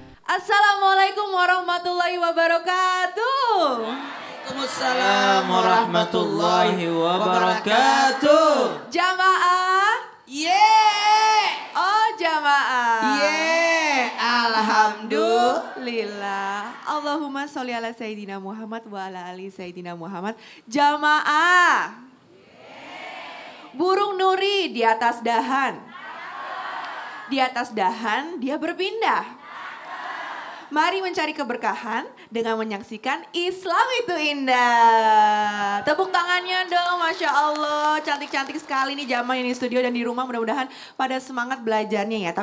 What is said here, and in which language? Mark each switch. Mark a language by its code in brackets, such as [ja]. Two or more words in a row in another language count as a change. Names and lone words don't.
[ar] السلام عليكم ورحمة الله وبركاته. وعليكم السلام ورحمة الله وبركاته. [id] Jamaah. Yeay. Oh jamaah. Yeay. Alhamdulillah. [ar] اللهم صل على سيدنا محمد وعلى آل سيدنا محمد. [id] Jamaah. Burung nuri di atas dahan. Di atas dahan dia berpindah. Mari mencari keberkahan dengan menyaksikan Islam itu indah. Tepuk tangannya dong, [ar] ما شاء الله. [id] Cantik-cantik sekali nih jamaah ini studio dan di rumah, mudah-mudahan pada semangat belajarnya ya.